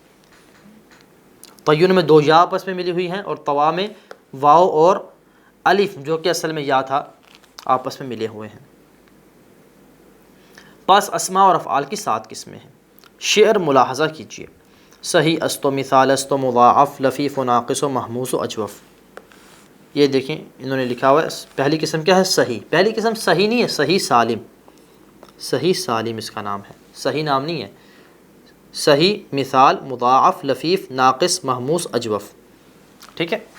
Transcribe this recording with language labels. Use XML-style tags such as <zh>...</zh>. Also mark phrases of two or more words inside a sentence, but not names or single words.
<ur>طیون میں دو یا آپس میں ملی ہوئی ہیں اور طوا میں واو اور الف جو کہ اصل میں یا تھا آپس میں ملے ہوئے ہیں۔ پس اسماء اور افعال کی 7 قسمیں ہیں۔ شعر ملاحظہ کیجیے،</ur> <fa>صحیح است و مثال است و مضاعف لفیف و ناقص و محموس و اجوف۔</fa> <ur>یہ دیکھیں انہوں نے لکھا ہوا ہے، پہلی قسم کیا ہے؟ صحیح۔ پہلی قسم صحیح نہیں ہے، صحیح سالم، صحیح سالم اس کا نام ہے، صحیح نام نہیں ہے۔ صحیح، مثال، مضاعف، لفیف، ناقص، محموس، اجوف، ٹھیک ہے۔</ur>